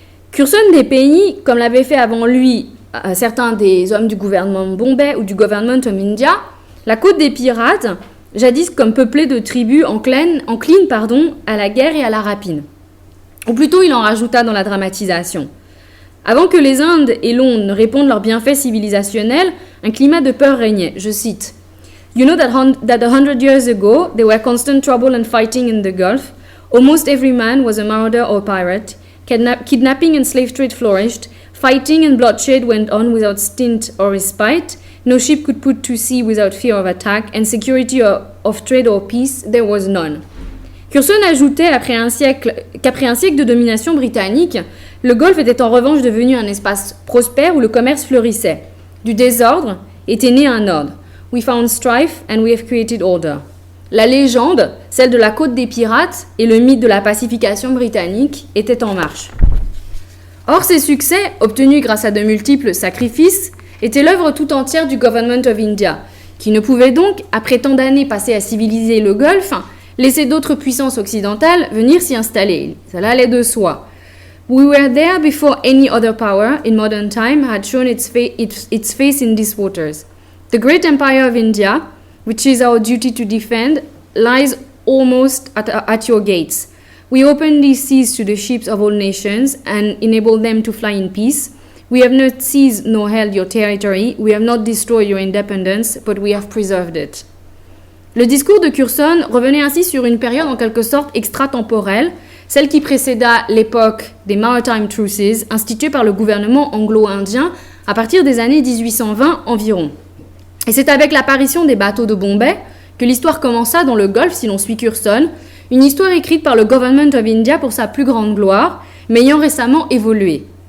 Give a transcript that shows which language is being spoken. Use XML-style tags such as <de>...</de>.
<fr>Curzon des pays, comme l'avaient fait avant lui certains des hommes du gouvernement Bombay ou du Government of India, la côte des pirates, jadis comme peuplée de tribus enclines à la guerre et à la rapine. Ou plutôt, il en rajouta dans la dramatisation. Avant que les Indes et Londres ne répondent leurs bienfaits civilisationnels, un climat de peur régnait. Je cite,</fr> <en>« You know that 100 years ago, there were constant trouble and fighting in the Gulf. Almost every man was a marauder or pirate. Kidnapping and slave trade flourished. Fighting and bloodshed went on without stint or respite. No ship could put to sea without fear of attack, and security of trade or peace, there was none.</en> <fr>» Curzon ajoutait qu'après un siècle de domination britannique, le Golfe était en revanche devenu un espace prospère où le commerce fleurissait. Du désordre était né un ordre. «</fr> <en>We found strife and we have created order.</en> <fr>» La légende, celle de la côte des pirates et le mythe de la pacification britannique étaient en marche. Or, ces succès, obtenus grâce à de multiples sacrifices, était l'œuvre tout entière du Government of India, qui ne pouvait donc, après tant d'années passées à civiliser le Golfe, laisser d'autres puissances occidentales venir s'y installer. Cela allait de soi.</fr> <en>We were there before any other power in modern time had shown its face in these waters. The great empire of India, which is our duty to defend, lies almost at your gates. We open these seas to the ships of all nations and enable them to fly in peace. We have not seized nor held your territory, we have not destroyed your independence, but we have preserved it.</en> <fr>Le discours de Curzon revenait ainsi sur une période en quelque sorte extratemporelle, celle qui précéda l'époque des Maritime Truces, instituée par le gouvernement anglo-indien à partir des années 1820 environ. Et c'est avec l'apparition des bateaux de Bombay que l'histoire commença dans le Golfe, si l'on suit Curzon, une histoire écrite par le Government of India pour sa plus grande gloire, mais ayant récemment évolué.</fr>